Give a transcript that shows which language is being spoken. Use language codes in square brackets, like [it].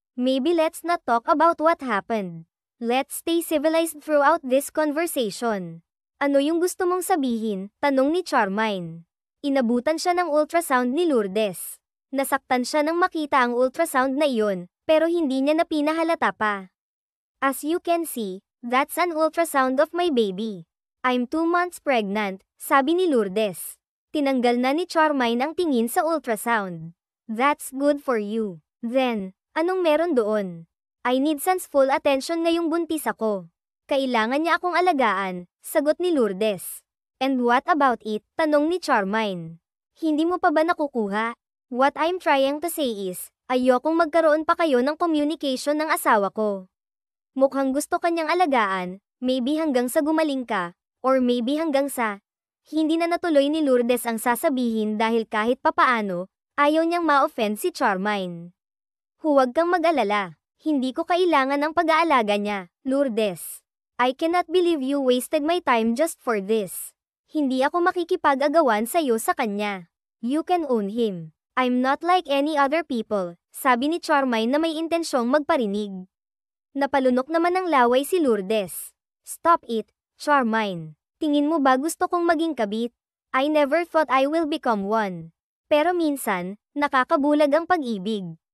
[en] Maybe let's not talk about what happened. Let's stay civilized throughout this conversation. [tl] Ano yung gusto mong sabihin? Tanong ni Charmaine. Inabutan siya ng ultrasound ni Lourdes. Nasaktan siya nang makita ang ultrasound na iyon, pero hindi niya na pinahalata pa. [en] As you can see, that's an ultrasound of my baby. I'm 2 months pregnant, [tl] sabi ni Lourdes. Tinanggal na ni Charmaine ang tingin sa ultrasound. [en] That's good for you. Then, [tl] anong meron doon? [en] I need San's full attention [tl] ngayong buntis ako. Kailangan niya akong alagaan, sagot ni Lourdes. [en] And what about it? [tl] Tanong ni Charmaine. Hindi mo pa ba nakukuha? [en] What I'm trying to say is, [tl] ayokong magkaroon pa kayo ng communication ng asawa ko. Mukhang gusto kanyang alagaan, maybe hanggang sa gumaling ka, or maybe hanggang sa... Hindi na natuloy ni Lourdes ang sasabihin dahil kahit papaano, ayaw niyang ma-offend si Charmaine. Huwag kang mag-alala. Hindi ko kailangan ng pag-aalaga niya, Lourdes. [en] I cannot believe you wasted my time just for this. [tl] Hindi ako makikipag-agawan sa'yo sa kanya. [en] You can own him. I'm not like any other people, [tl] sabi ni Charmaine na may intensyong magparinig. Napalunok naman ng laway si Lourdes. [en] Stop it, [tl] Charmaine. Tingin mo ba gusto kong maging kabit? [en] I never thought I will become one. [tl] Pero minsan, nakakabulag ang pag-ibig.